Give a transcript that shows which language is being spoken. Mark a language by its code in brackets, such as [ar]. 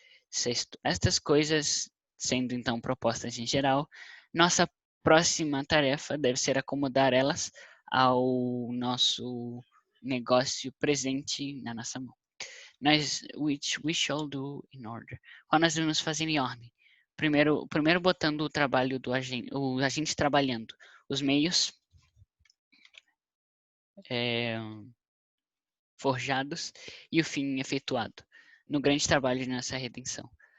[pt] Sexto, estas coisas, sendo então propostas em geral, nossa próxima tarefa deve ser acomodar elas ao nosso negócio presente na nossa mão. [en] Which we shall do in order. [pt] Qual nós devemos fazer em ordem? Primeiro botando o trabalho do agente, o agente trabalhando, os meios forjados e o fim efetuado no grande trabalho de nossa redenção.